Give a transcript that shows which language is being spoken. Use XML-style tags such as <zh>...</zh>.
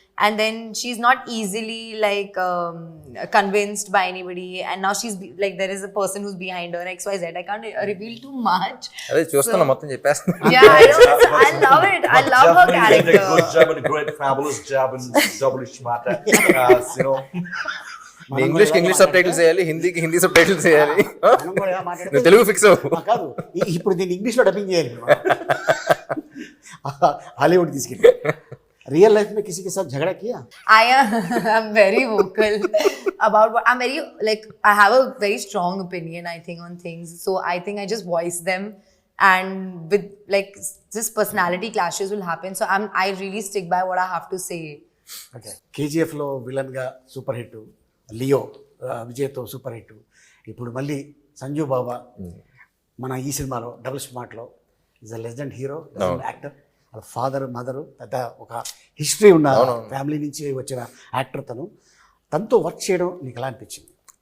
<en>And then she's not easily like convinced by anybody. And now she's like, there is a person who's behind her, XYZ. I can't reveal too much.</en> <te>అదే చూస్తున్నా, మొత్తం చెప్పేస్తున్నా.</te> <en>Yeah, I know. I love it. I love her Definitely did a character. good job and a great fabulous job and double smart. You know,</en> <te>ఇంగ్లీష్కి English sub titles వేయాలి, హిందీకి Hindi sub titles వేయాలి. మనం కూడా మాట్లాడితే నువ్వు Telugu fix అవ్వు. కాదు, ఇప్పుడు దీన్ని ఇంగ్లీష్లో డబ్బింగ్ చేయాలి. హాలీవుడ్ తీసుకెళ్ళి</te> <hi>रियल लाइफ में किसी के साथ झगड़ा किया?</hi> <en>I'm very vocal about what I'm very, like, I have a very strong opinion, I think, on things. So I think I just voice them, and with like just personality clashes will happen. So I really stick by what I have to say.</en> <te>Okay. KGF లో villain గా super hit Leo విజయ్తో super hit. ఇప్పుడు మళ్ళీ సంజు బాబా మన ఈ సినిమాలో double స్మార్ట్లో</te> <en>Is a legend hero, legend actor.</en> <te>వాళ్ళ father mother పెద్ద ఒక హిస్టరీ ఉన్న ఫ్యామిలీ నుంచి వచ్చిన యాక్టర్ తనతో వర్క్ చేయడం నీకు ఎలా అనిపించింది?</te>